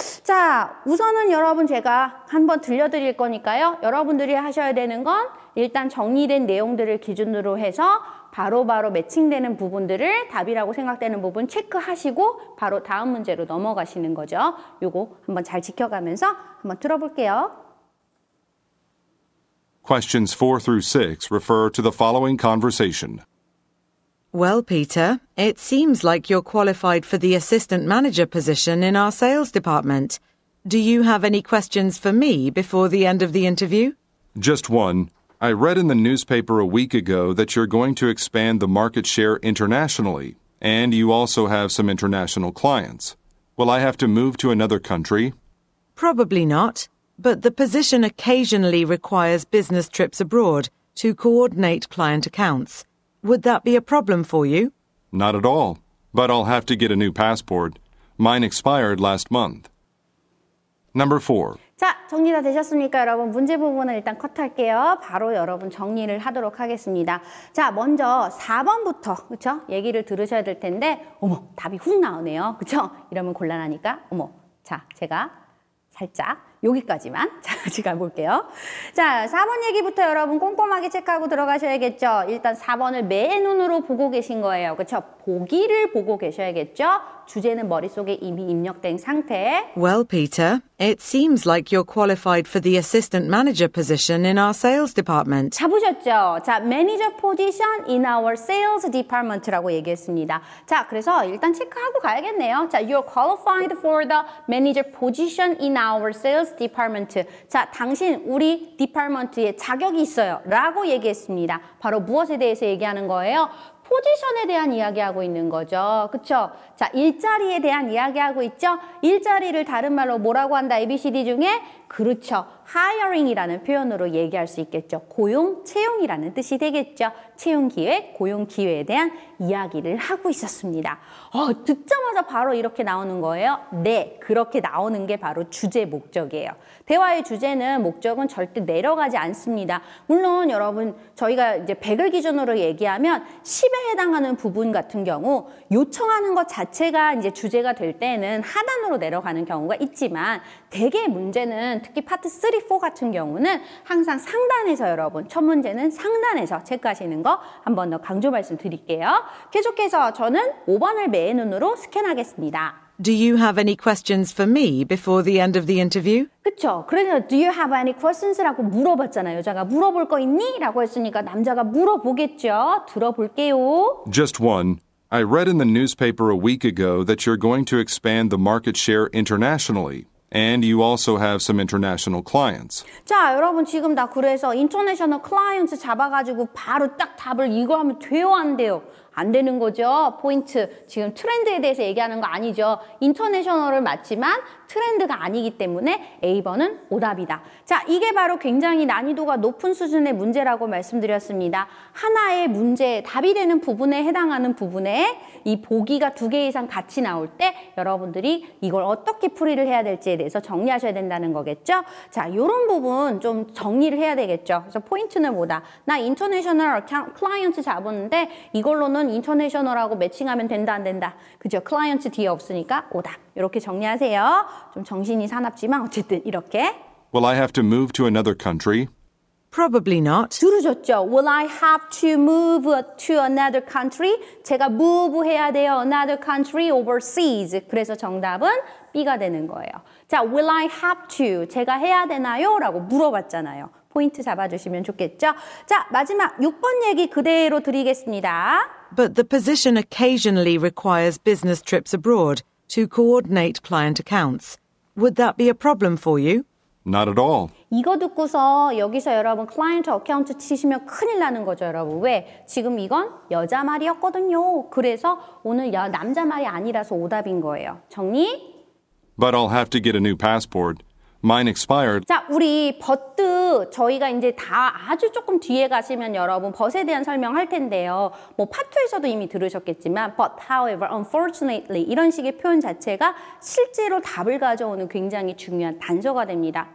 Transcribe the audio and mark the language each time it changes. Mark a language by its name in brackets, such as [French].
[Korean] 자, 우선은 여러분 제가 한번 들려드릴 거니까요. 여러분들이 하셔야 되는 건 일단 정리된 내용들을 기준으로 해서 바로바로 매칭되는 부분들을 답이라고 생각되는 부분 체크하시고 바로 다음 문제로 넘어가시는 거죠. 요거 한번 잘 지켜가면서 한번 들어볼게요. [English] Questions 4 through 6 refer to the following conversation. Well, Peter, it seems like you're qualified for the assistant manager position in our sales department. Do you have any questions for me before the end of the interview? Just one. I read in the newspaper a week ago that you're going to expand the market share internationally, and you also have some international clients. Will I have to move to another country? Probably not, but the position occasionally requires business trips abroad to coordinate client accounts. Would that be a problem for you? Not at all, but I'll have to get a new passport. Mine expired last month. Number 4. [Korean] 자, 정리 다 되셨습니까, 여러분? 문제 부분은 일단 컷할게요. 바로 여러분 정리를 하도록 하겠습니다. 자, 먼저 4번부터, 그쵸? 얘기를 들으셔야 될 텐데, 답이 훅 나오네요. 그쵸? 이러면 곤란하니까, 자, 제가 살짝 여기까지만 자, 같이 가볼게요. 자, 4번 얘기부터 여러분 꼼꼼하게 체크하고 들어가셔야겠죠. 일단 4번을 맨눈으로 보고 계신 거예요. 그렇죠? 보기를 보고 계셔야겠죠. 주제는 머릿속에 이미 입력된 상태. [English] Well, Peter, it seems like you're qualified for the assistant manager position in our sales department. [Korean] 잡으셨죠? [English] 자, manager position in our sales department [Korean] 라고 얘기했습니다. 자, 그래서 일단 체크하고 가야겠네요. [English] 자, you're qualified for the manager position in our sales department. [Korean] 자, 당신 우리 디파트먼트에 자격이 있어요. 라고 얘기했습니다. 바로 무엇에 대해서 얘기하는 거예요? 포지션에 대한 이야기하고 있는 거죠. 그쵸? 자, 일자리에 대한 이야기하고 있죠? 일자리를 다른 말로 뭐라고 한다? ABCD 중에? 그렇죠. hiring이라는 표현으로 얘기할 수 있겠죠. 고용, 채용이라는 뜻이 되겠죠. 채용 기회, 고용 기회에 대한 이야기를 하고 있었습니다. 듣자마자 바로 이렇게 나오는 거예요. 네, 그렇게 나오는 게 바로 주제 목적이에요. 대화의 주제는 목적은 절대 내려가지 않습니다. 물론 여러분 저희가 이제 100을 기준으로 얘기하면 10에 해당하는 부분 같은 경우 요청하는 것 자체가 이제 주제가 될 때는 하단으로 내려가는 경우가 있지만 대개 문제는 특히 파트 3, 4 같은 경우는 항상 상단에서 여러분 첫 문제는 상단에서 체크하시는 거 한 번 더 강조 말씀드릴게요. 계속해서 저는 5번을 맨눈으로 스캔하겠습니다. [English] Do you have any questions for me before the end of the interview? [Korean] 그쵸? 그래서 [English] do you have any questions라고 [Korean] 물어봤잖아요. 여자가 물어볼 거 있니? 라고 했으니까 남자가 물어보겠죠. 들어볼게요. [English] Just one. I read in the newspaper a week ago that you're going to expand the market share internationally. And you also have some international clients. [Korean] 자, 여러분 지금 다 그래서 인터내셔널 클라이언트 잡아가지고 바로 딱 답을 이거 하면 돼요, 안 돼요? 안 되는 거죠. 포인트. 지금 트렌드에 대해서 얘기하는 거 아니죠. 인터내셔널을 맞지만 트렌드가 아니기 때문에 A번은 오답이다. 자, 이게 바로 굉장히 난이도가 높은 수준의 문제라고 말씀드렸습니다. 하나의 문제, 답이 되는 부분에 해당하는 부분에 이 보기가 2개 이상 같이 나올 때 여러분들이 이걸 어떻게 풀이를 해야 될지에 대해서 정리하셔야 된다는 거겠죠. 자, 이런 부분 좀 정리를 해야 되겠죠. 그래서 포인트는 뭐다? 나 인터내셔널 클라이언트 잡았는데 이걸로는 인터내셔널하고 매칭하면 된다 안 된다. 그죠? 클라이언트 뒤에 없으니까 오답. 이렇게 정리하세요. 좀 정신이 사납지만 어쨌든 이렇게. [English] Will I have to move to another country? Probably not. [Korean] 들으셨죠? [English] Will I have to move to another country? [Korean] 제가 move 해야 돼요. [English] Another country overseas. [Korean] 그래서 정답은 B가 되는 거예요. 자, [English] will I have to? [Korean] 제가 해야 되나요? 라고 물어봤잖아요. 포인트 잡아주시면 좋겠죠? 자, 마지막 6번 얘기 그대로 드리겠습니다. [English] But the position occasionally requires business trips abroad to coordinate client accounts. Would that be a problem for you? Not at all. [Korean] 이거 듣고서 여기서 여러분 클라이언트 어카운트 치시면 큰일 나는 거죠, 여러분. 왜? 지금 이건 여자 말이었거든요. 그래서 오늘 남자 말이 아니라서 오답인 거예요. 정리? [English] But I'll have to get a new passport. Mine expired. [Korean] 자, 우리 버트 저희가 이제 다 아주 조금 뒤에 가시면 여러분 벗에 대한 설명할 텐데요. 뭐 파트에서도 이미 들으셨겠지만 [English] but however, unfortunately [Korean] 이런 식의 표현 자체가 실제로 답을 가져오는 굉장히 중요한 단서가 됩니다.